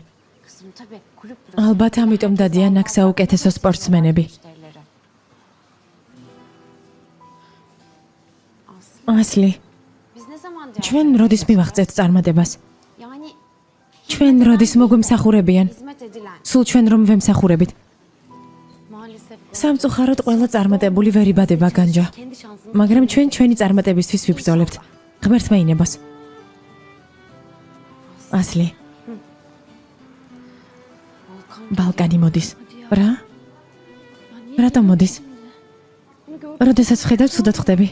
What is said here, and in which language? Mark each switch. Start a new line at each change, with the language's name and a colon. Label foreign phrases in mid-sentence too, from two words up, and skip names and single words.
Georgian: ალბათ ამიტომ დადიან აქ საუკეთესო სპორტსმენები. ასლი, ჩვენ როდის მივახცეთ წარმატებას?
Turkish: Yani
Georgian: ჩვენ როდის მოგვემსახურებიან?
Turkish: hizmet edilen.
Georgian: სულ ჩვენ რომ ვემსახურებით.
Turkish: Maalesef
Georgian: სამწუხაროდ ყველა წარმატებული ვერ იბადება განჯა.
Turkish: kendi şansını
Georgian: მაგრამ ჩვენ ჩვენი წარმატებისთვის ვიბრძოლებთ. ღმერთმა ინებას. ასლი. ბალკანი მოდის. რა? რატომ მოდის? როდესაც ვხედავ, ცუდად ხდები.